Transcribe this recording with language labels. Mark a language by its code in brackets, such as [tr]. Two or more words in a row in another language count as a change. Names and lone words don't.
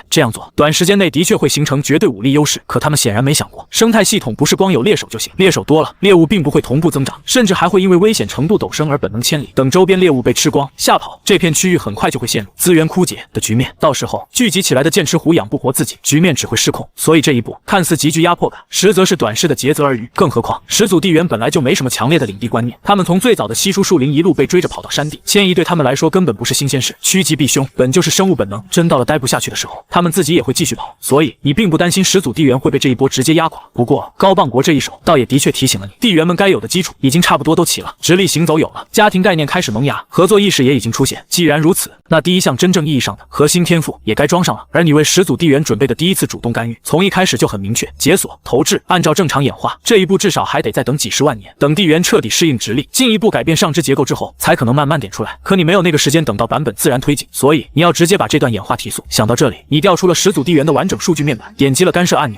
[zh] 這樣做，短時間內的確會形成絕對武力優勢，可他們顯然沒想過，生態系統不是光有獵手就行，獵手多了，獵物並不會同步增長，甚至還會因為危險程度陡升而本能遷離。等周邊獵物被吃光嚇跑，這片區域很快就會陷入資源枯竭的局面，到時候聚集起來的劍齒虎養不活自己，局面只會失控。所以這一步看似極具壓迫感，實則是短視的竭澤而漁。更何況始祖地緣本來就沒什麼強烈的領地觀念，他們從最早的稀疏樹林一路被追着跑到山地，遷移對他們來說根本不是新鮮事，趨吉避凶本就是生物本能，真到了待不下去的時候，他們自己也會繼續跑。所以你並不擔心始祖地缘会被這一波直接壓垮。垮。不過高棒國這一手倒也的確提醒了你，地缘们該有的基礎已經差不多都齊了，直立行走有了，家庭概念開始萌芽，合作意識也已經出現。既然如此，那第一項真正意義上的核心天賦也該裝上了。而你為始祖地緣準備的第一次主動干預，從一開始就很明確，解鎖投擲，按照正常演化，這一步至少還得再等幾十萬年，等地緣徹底適應直立，進一步改變上肢結構之後，才可能慢慢點出來。可你沒有那個時間等到版本自然推進，所以你要直接把這段演化提速。想到這裡，你調出了始祖地緣的完整數據面板，點擊了干涉按鈕。